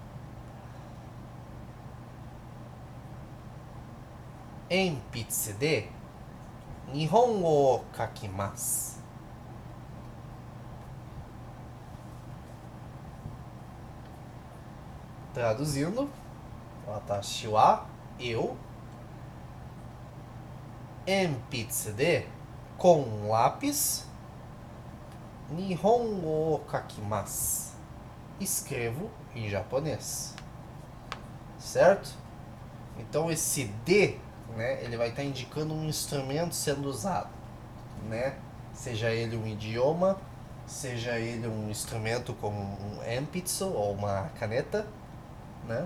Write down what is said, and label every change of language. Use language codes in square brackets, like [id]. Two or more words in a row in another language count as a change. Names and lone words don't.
[ja] 鉛筆で日本語を書きます [pt] 。Traduzindo, [ja] 私は, [pt] eu, [ja] 鉛筆で [pt] com lápis, [ja] 日本語を書きます。 [pt] Escrevo em japonês. Certo? Então esse de, né, ele vai estar indicando um instrumento sendo usado, né? Seja ele um idioma, seja ele um instrumento como um enpitsu ou uma caneta, né?